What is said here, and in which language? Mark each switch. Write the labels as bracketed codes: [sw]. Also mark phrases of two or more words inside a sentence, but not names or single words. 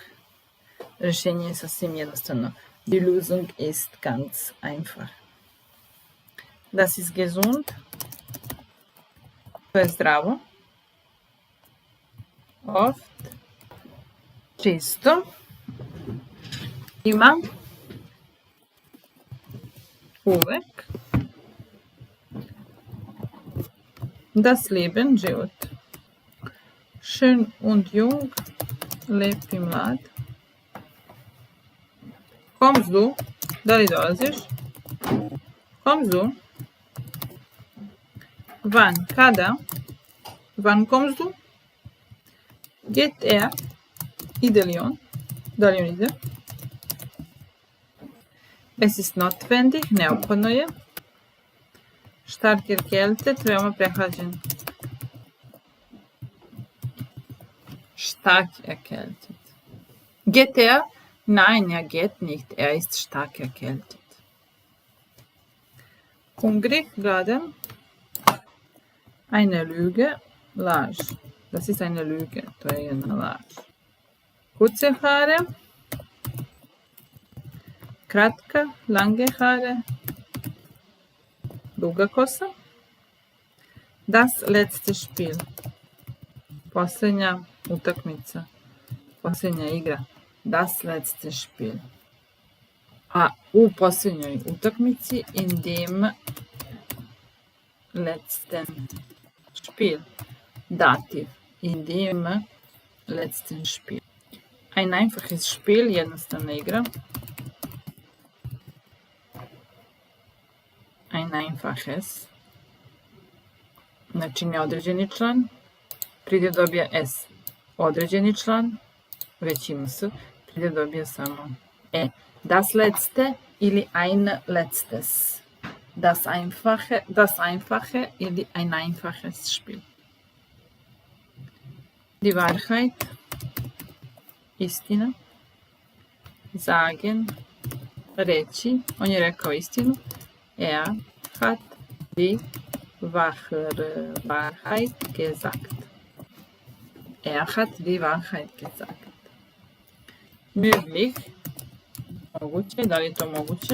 [sr] Rješenje je sasvim jednostavno. [de] Die Lösung ist ganz einfach. Das ist gesund. [sr] To je zdravo. [de] Oft. Čisto. [sr] Ima. Uvek. [de] Das Leben, život. Schön und jung. [sr] Lep i mlad. [de] Kommst du? [sr] Da li dolaziš? [de] Kommst du? Wann? Kada? Wann kommst du? Geht er? [sr] Ide li on? Da li on ide? [de] Es ist notwendig, [sr] neophodno je. [de] Stark erkältet, [sr] veoma prehlađen. [de] Stark erkältet. Geht er? Nein, er geht nicht. Er ist stark erkältet. Hungrig, gladen. Eine Lüge, laž. Das ist eine Lüge, [sr] to je jedna laž. [de] Kurze Haare. Kratka, lange Haare. [sr] Duga kosa. [de] Das letzte Spiel. [sr] Posljednja utakmica. Posljednja igra. [de] Das letzte Spiel. [sr] A u posljednjoj utakmici [de] in dem letzten Spiel. Dativ. In dem letzten Spiel. Ein einfaches Spiel, [sr] jednostavna igra. [de] Ein einfaches. [sr] Znači neodređeni član. Pridjev dobija S. Određeni član. Već ima S. Pridjev dobija samo E. [de] Das letzte ili ein letztes. Das einfache ili ein einfaches Spiel. Die Wahrheit. Istina. Sagen. [sr] Reći. On je rekao istinu. [de] Er hat die Wahrheit gesagt. Er hat die Wahrheit gesagt. Möglich. [sr] Moguće. Da li je to moguće?